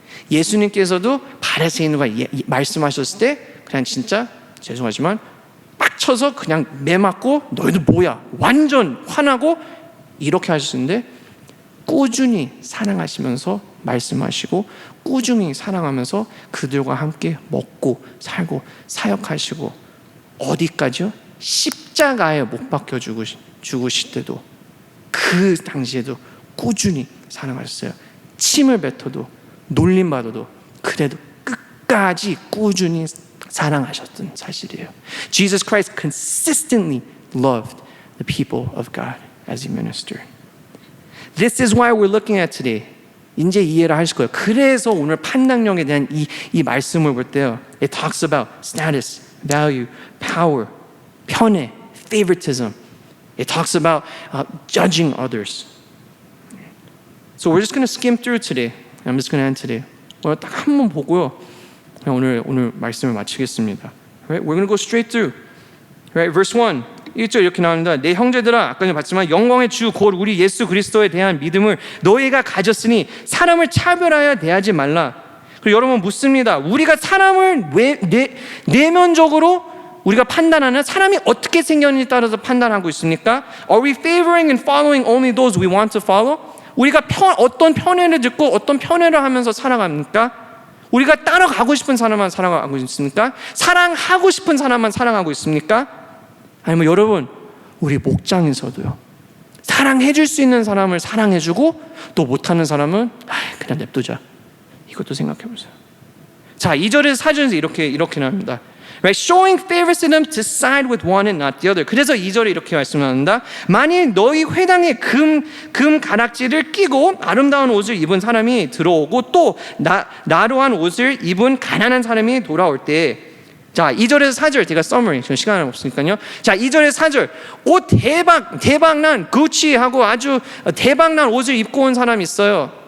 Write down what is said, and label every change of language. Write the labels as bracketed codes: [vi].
[ko] 예수님께서도 바리새인과 말씀하셨을 때 그냥 진짜 죄송하지만 빡쳐서 그냥 매맞고 너희들 뭐야 완전 화나고 이렇게 하셨는데 꾸준히 사랑하시면서 말씀하시고 꾸준히 사랑하면서 그들과 함께 먹고 살고 사역하시고 어디까지요? 십자가에 못 박혀 죽으실 때도 그 당시에도 꾸준히 사랑하셨어요. 침을 뱉어도 놀림받아도 그래도 끝까지 꾸준히 사랑하셨던 사실이에요. [en] Jesus Christ consistently loved the people of God as he ministered. This is why we're looking at today. [ko] 이제 이해를 하실 거예요. 그래서 오늘 판단력에 대한 이 말씀을 볼 때요. [en] It talks about status, value, power, 편애, favoritism. It talks about judging others. So we're just going to skim through today. I'm just going to end today. [ko] 오늘 딱 한 번 보고요. 오늘 말씀을 마치겠습니다. [en] Right? We're going to go straight through. Right? Verse 1. [ko] 1절 이렇게 나옵니다. 내 형제들아 아까 전에 봤지만 영광의 주 곧 우리 예수 그리스도에 대한 믿음을 너희가 가졌으니 사람을 차별하여 대하지 말라. 그리고 여러분 묻습니다. 우리가 사람을 내면적으로 우리가 판단하는 사람이 어떻게 생겼는지 따라서 판단하고 있습니까? [en] Are we favoring and following only those we want to follow? [ko] 우리가 어떤 편애를 듣고 어떤 편애를 하면서 살아갑니까? 우리가 따라가고 싶은 사람만 사랑하고 있습니까? 사랑하고 싶은 사람만 사랑하고 있습니까? 아니면 여러분 우리 목장에서도요 사랑해줄 수 있는 사람을 사랑해주고 또 못하는 사람은 그냥 냅두자. 이것도 생각해보세요. 자 2절에서 4절에서 이렇게 나옵니다. [en] Right? Showing favoritism to side with one and not the other. [ko] 그래서 2절에 이렇게 말씀합니다. 만일 너희 회당에 금 가락지를 끼고 아름다운 옷을 입은 사람이 들어오고 또 나로한 옷을 입은 가난한 사람이 돌아올 때 자 2절에서 4절 제가 서머리 지금 시간이 없으니까요. 자 2절에서 4절 옷 대박난 구치하고 아주 대박난 옷을 입고 온 사람이 있어요.